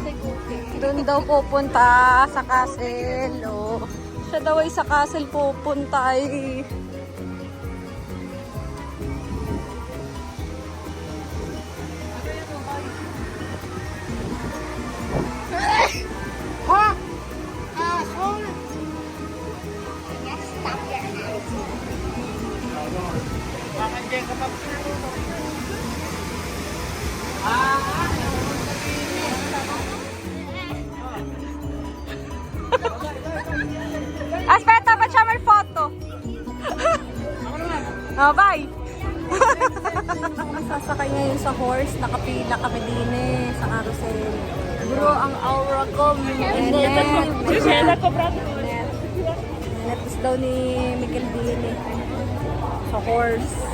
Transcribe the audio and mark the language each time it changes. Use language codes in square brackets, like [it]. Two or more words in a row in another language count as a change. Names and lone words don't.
[tl] Doon daw pupunta sa castle. Oo. Siya daw ay sa castle pupunta ay. Ha? [en] Asshole. Yes, stop your attitude. [it] Aspetta, facciamo il foto. [en] Oh, bye. [tl] Sasakay ngayon sa horse, nakapila kami din sa carousel. Bro, ang aura ko, Netos daw ni Miguel din sa horse.